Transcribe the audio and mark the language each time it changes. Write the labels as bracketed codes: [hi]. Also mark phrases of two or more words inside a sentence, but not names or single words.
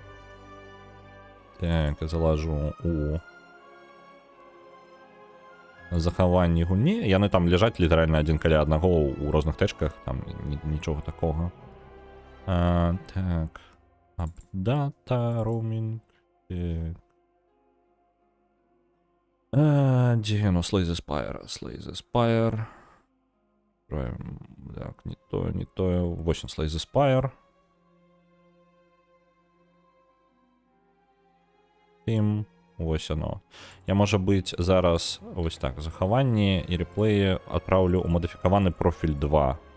[be] Так, залажу у захаванні гульні. Яны там ляжаць літаральна адзін каля аднаго ў розных тэчках, там нічога такога. Так, апдата, роумінг. Дзе яно? Slay the Spire. Так, не тое. Вось Slay the Spire. Тим. Вось оно. Я, можа быць, зараз вось так, захаванні і реплеі адпраўлю ў мадыфікаваны профіль 2.